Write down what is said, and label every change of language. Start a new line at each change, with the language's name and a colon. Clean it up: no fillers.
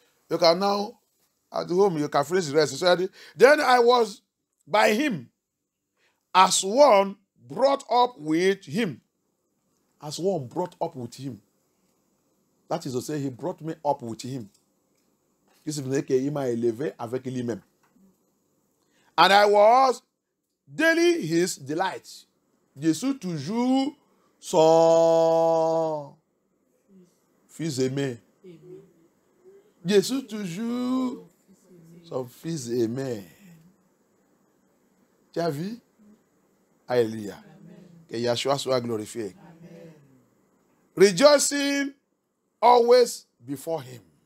English: You can now, at home, you can finish the rest. So then I was by him as one brought up with him. As one brought up with him. That is to say, he brought me up with him.
French: Qu'est-ce qui veut dire qu'il m'a élevé avec lui-même.
English: And I was daily his delight.
French: Jésus toujours son fils aimé. Jésus toujours son fils aimé. Tu as vu? Alléluia. Que Yahshua soit glorifié. Amen.
English: Rejoicing always before him.